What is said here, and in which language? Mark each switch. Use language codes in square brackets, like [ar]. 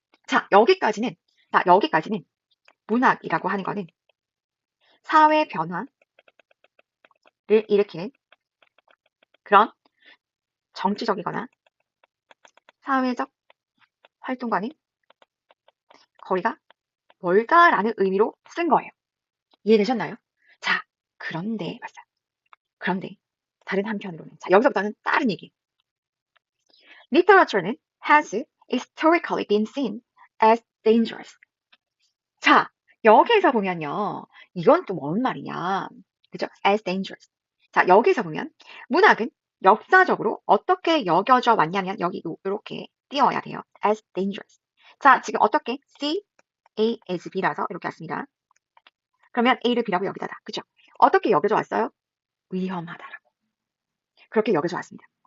[ko] 자, 여기까지는 문학이라고 하는 거는 사회 변화를 일으키는 그런 정치적이거나 사회적 활동과는 거리가 멀다라는 의미로 쓴 거예요. 이해되셨나요? 자, 그런데, 맞아. 그런데, 다른 한편으로는, 자, 여기서부터는 다른 얘기. [en] Literature는 has historically been seen as dangerous. [ko] 자, 여기에서 보면요. 이건 또 뭔 말이냐. 그죠? [en] as dangerous. [ko] 자, 여기서 보면, 문학은 역사적으로 어떻게 여겨져 왔냐면, 여기 이렇게 띄워야 돼요. [en] as dangerous. [ko] 자, 지금 어떻게? C, A, as B라서 이렇게 왔습니다. 그러면 A를 B라고 여기다가, 그죠? 어떻게 여겨져 왔어요? 위험하다라고. 그렇게 여겨져 왔습니다.